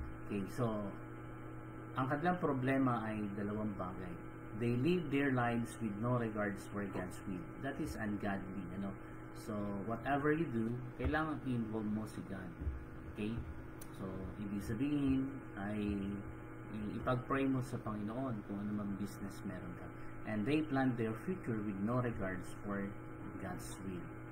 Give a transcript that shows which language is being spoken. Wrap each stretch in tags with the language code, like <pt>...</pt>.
<tl>Okay, so ang kanilang problema ay dalawang bagay.</tl> <en>They live their lives with no regards for God's will. That is ungodly, So whatever you do,</en> <tl>kailangan i-involve mo si God.</tl> <en>Okay?</en> <tl>So ibig sabihin ay ipag-pray mo sa Panginoon kung ano mang business meron ka.</tl> <en>And they plan their future with no regards for God's will.</en>